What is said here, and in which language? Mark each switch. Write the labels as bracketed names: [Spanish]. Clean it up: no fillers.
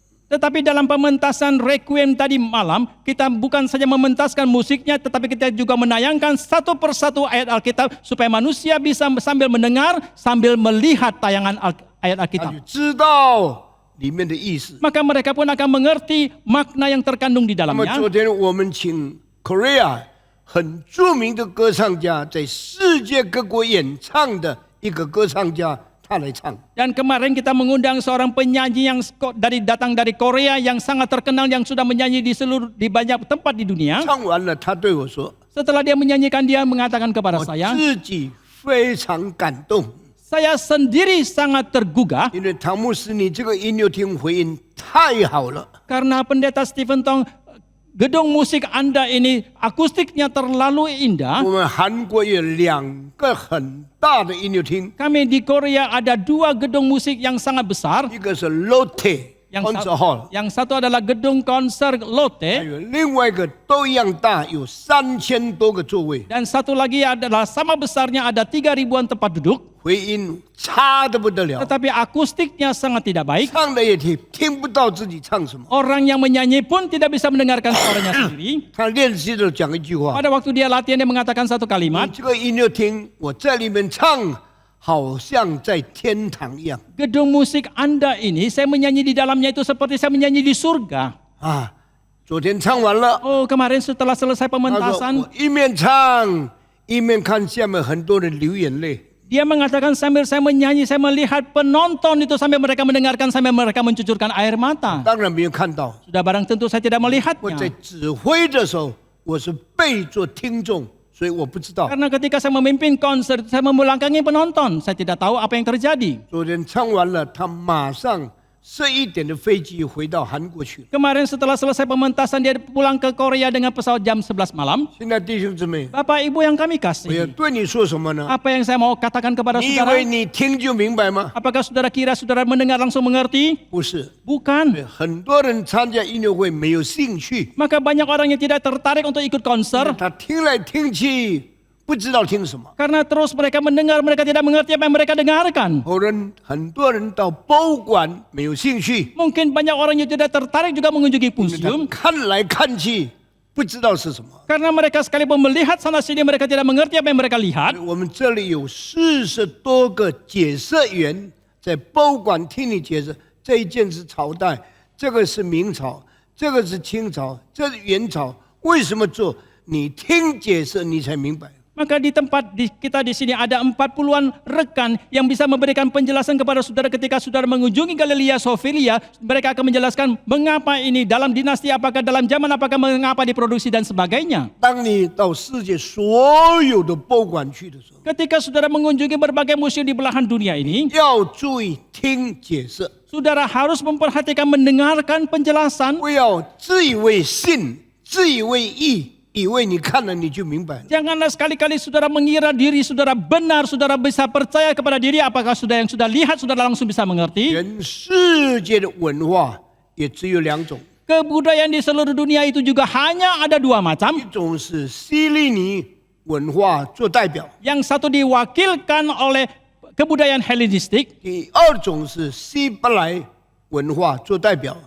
[Indonesian] Tetapi dalam pementasan requiem tadi malam, kita bukan saja mementaskan musiknya, tetapi kita juga menayangkan satu persatu ayat Alkitab supaya manusia bisa sambil mendengar, sambil melihat tayangan ayat [Chinese] 他 [Indonesian] Alkitab. [Chinese] 就知道里面的意思。 [Indonesian] Maka mereka pun akan mengerti makna yang terkandung di [Chinese] 那么 [Indonesian] dalamnya. [Chinese] 昨天我们请 Korea 很著名的歌唱家，在世界各国演唱的一个歌唱家，他来唱。 [Indonesian] Dan kemarin kita mengundang seorang penyanyi yang datang dari Korea yang sangat terkenal yang sudah menyanyi di banyak tempat di dunia. [Chinese] 唱完了，他对我说 [Indonesian] Setelah dia menyanyikan, dia mengatakan：“kepada [Chinese] 我 [Indonesian] saya, [Chinese] 自己非常感动， [Indonesian] saya sendiri sangat tergugah [Chinese] 因为唐牧师你这个音乐厅回音太好了。 [Indonesian] karena pendeta Stephen Tong, gedung musik Anda ini akustiknya terlalu indah. [Chinese] 我们韩国有2个很大的音乐厅， [Indonesian] Kami di Korea ada 2 gedung musik yang sangat besar. [Chinese] 一个是 Lotte Concert Hall， [Indonesian] Yang satu adalah gedung konser [Chinese] 还 [Indonesian] Lotte [Chinese] 有另外一个都一样大，有3000多个座位， [Indonesian] dan satu lagi adalah sama besarnya, ada 3.000-an tempat duduk. [Chinese] 回音差得不得了， [Indonesian] Tetapi akustiknya sangat tidak baik. [Chinese] 唱的也听不到自己唱什么。 [Indonesian] Orang yang menyanyi pun tidak bisa mendengarkan suaranya sendiri. [Chinese] 他练习的讲一句话： [Indonesian] Pada waktu dia latihan, dia mengatakan satu [Chinese] 你 [Indonesian] kalimat, [Chinese] 这个音乐厅，我在里面唱，好像在天堂一样 [Indonesian] gedung musik Anda ini, saya menyanyi di dalamnya itu seperti saya menyanyi di surga. [Chinese] 啊！昨天唱完了， [Indonesian] Oh, kemarin setelah selesai [Chinese] 他说 [Indonesian] pementasan, [Chinese] 我一面唱一面看下面很多人流眼泪。 [Indonesian] dia mengatakan sambil saya menyanyi, saya melihat penonton itu sambil mereka mendengarkan, sambil mereka mencucurkan air mata. [Chinese] 当然没有看到， [Indonesian] Sudah barang tentu saya tidak [Chinese] 我在 [Indonesian] melihatnya. [Chinese] 指挥的时候，我是背做听众，所以我不知道。 [Indonesian] Karena ketika saya memimpin konser, saya membelakangi penonton. Saya tidak tahu apa yang terjadi. [Chinese] 昨天唱完了，他马上11点的飞机回到韩国去了。 [Indonesian] Kemarin setelah selesai pementasan, dia pulang ke Korea dengan pesawat jam 11 malam. [Chinese] 现在弟兄姊妹， [Indonesian] Bapak Ibu yang kami [Chinese] 我要 [Indonesian] kasih, [Chinese] 对你说什么呢？ [Indonesian] apa yang saya mau katakan kepada [Chinese] 你以 [Indonesian] saudara? [Chinese] 为你听就明白吗？ [Indonesian] Apakah saudara kira saudara mendengar langsung mengerti? [Chinese] 不是， [Indonesian] Bukan. [Chinese] 很多人参加音乐会没有兴趣， [Indonesian] Maka banyak orang yang tidak tertarik untuk ikut konser [Chinese] 他听来听去不知道听什么。 [Indonesian] karena terus mereka mendengar, mereka tidak mengerti apa yang mereka dengarkan. [Chinese] 很多人到博物馆没有兴趣， [Indonesian] Mungkin banyak orang yang tidak tertarik juga mengunjungi [Chinese] 因为他 [Indonesian] museum [Chinese] 看来看去不知道是什么。 [Indonesian] Karena mereka sekalipun melihat sana sini, mereka tidak mengerti apa yang mereka lihat. [Chinese] 我们这里有40多个解释员在博物馆听你解释，这一件是朝代，这个是明朝，这个是清朝，这是元朝，为什么做？你听解释，你才明白。 [Indonesian] Maka di tempat kita di sini ada 40-an rekan yang bisa memberikan penjelasan kepada saudara ketika saudara mengunjungi Galilea Sophia. Mereka akan menjelaskan mengapa ini, dalam dinasti apakah, dalam zaman apakah, mengapa diproduksi dan sebagainya. [Chinese] 当你到世界所有的博物馆去的时候， [Indonesian] Ketika saudara mengunjungi berbagai museum di belahan dunia ini, [Chinese] 要注意听解释， [Indonesian] saudara harus memperhatikan mendengarkan penjelasan. [Chinese] 不要自以为信，自以为义，以为你看了你就明白了。 [Indonesian] Janganlah sekali-kali saudara mengira diri saudara benar, saudara bisa percaya kepada diri, apakah saudara yang sudah lihat, saudara langsung bisa mengerti. [Chinese] 全世界的文化也只有2种， [Indonesian] Kebudayaan di seluruh dunia itu juga hanya ada 2 macam. [Chinese] 一种是希利尼文化做代表， [Indonesian] Yang satu diwakilkan oleh kebudayaan Helenistik, [Chinese] 第二种是希伯来文化做代表。